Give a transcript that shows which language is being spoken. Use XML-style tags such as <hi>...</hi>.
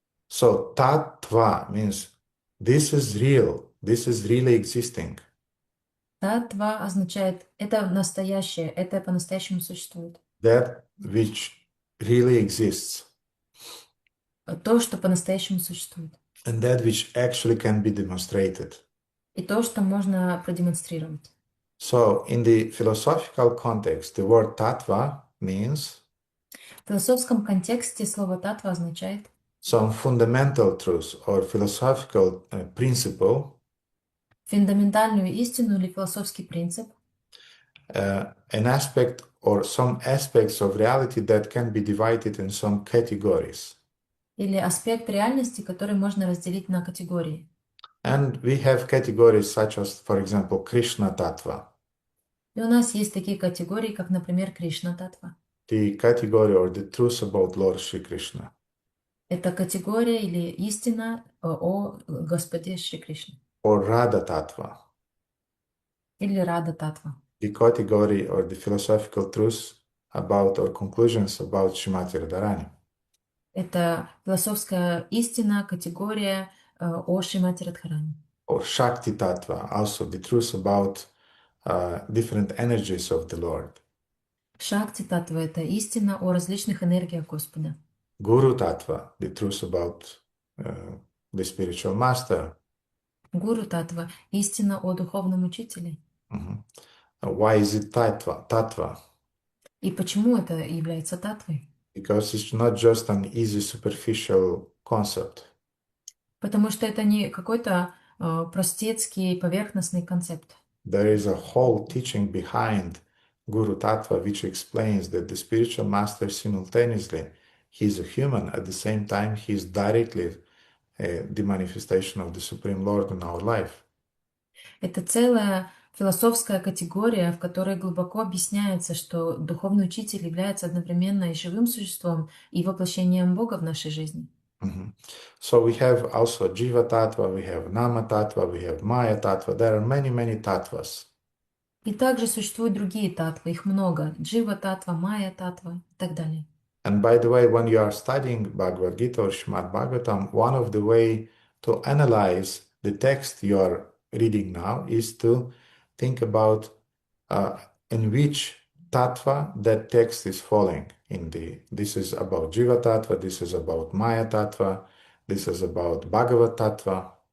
<en>So tattva means this is real, this is really existing.</en> <ru>Татва означает это настоящее, это по-настоящему существует.</ru> <en>That which really exists.</en> <ru>То, что по-настоящему существует.</ru> <en>And that which actually can be demonstrated.</en> <ru>И то, что можно продемонстрировать.</ru> <en>So in the philosophical context, the word tattva means</en> <ru>В философском контексте слово татва означает</ru> <en>some fundamental truth or philosophical principle,</en> <ru>фундаментальную истину или философский принцип,</ru> <en>an aspect or some aspects of reality that can be divided in some categories.</en> <ru>или аспект реальности, который можно разделить на категории.</ru> <en>And we have categories such as, for example, Krishna Tattva,</en> <ru>И у нас есть такие категории, как, например, Кришна татва.</ru> <en>the category or the truth about Lord Shri Krishna,</en> <ru>Это категория или истина о Господе Шри Кришне.</ru> <en>or Radha Tattva,</en> <ru>Или Рада татва.</ru> <en>the category or the philosophical truths about or conclusions about Shrimati Radharani,</en> <ru>Это философская истина, категория о Шримати Радхарани.</ru> <en>or Shakti Tattva, also the truth about different energies of the Lord,</en> <ru>Шакти татва — это истина о различных энергиях Господа.</ru> <en>Guru Tattva, the truth about the spiritual master.</en> <ru>Гуру татва — истина о духовном учителе.</ru> <en>Mhm. Why is it tattva? Tattva?</en> <ru>И почему это является татвой?</ru> <en>Because it's not just an easy superficial concept.</en> <ru>Потому что это не какой-то простецкий, поверхностный концепт.</ru> <en>There is a whole teaching behind Guru Tattva which explains that the spiritual master simultaneously, he is a human, at the same time he is directly the manifestation of the Supreme Lord in our life.</en> <ru>Это целая философская категория, в которой глубоко объясняется, что духовный учитель является одновременно и живым существом, и воплощением Бога в нашей жизни. Mhm.</ru> <en>So we have also Jiva Tattva, we have Nama Tattva, we have Maya Tattva. There are many, many tattvas.</en> <ru>И также существуют другие татвы, их много. Джива татва, Майя татва и так далее.</ru> <en>And by the way, when you are studying Bhagavad Gita or Srimad Bhagavatam, one of the way to analyze the text you are reading now is to think about in which tattva that text is falling. This is about Jiva Tattva, this is about Maya Tattva, this is about Bhagavad Tattva.</en>